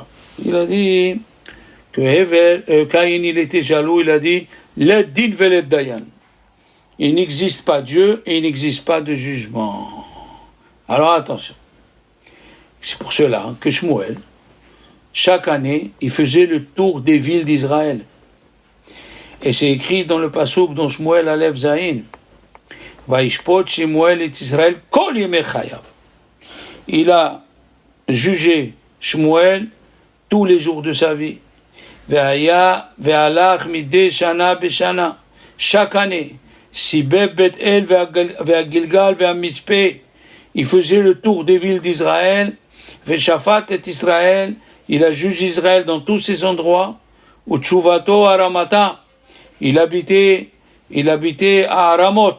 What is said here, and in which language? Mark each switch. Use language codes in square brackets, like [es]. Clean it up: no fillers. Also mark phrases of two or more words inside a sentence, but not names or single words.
[fr] Il a dit que Caïn il était jaloux, il a dit [arc] לית דין ולית דיין. [fr] Il n'existe pas Dieu et il n'existe pas de jugement. Alors attention. C'est pour cela que Shmuel, chaque année, il faisait le tour des villes d'Israël. Et c'est écrit dans le Pasuk dont Shmuel Alev Zayin. [he] וישפוט שמואל את ישראל כל ימי חייו. [fr] Il a jugé Shmuel tous les jours de sa vie. [he] והיה והלך מדי שנה בשנה. [fr] Chaque année, [he] סבב בית-אל והגלגל והמצפה. [fr] Il faisait le tour des villes d'Israël. [he] ושפט את ישראל. [fr] Il a jugé Israël dans tous ces endroits. [he] ותשבתו הרמתה. [fr] Il habitait à Aramot.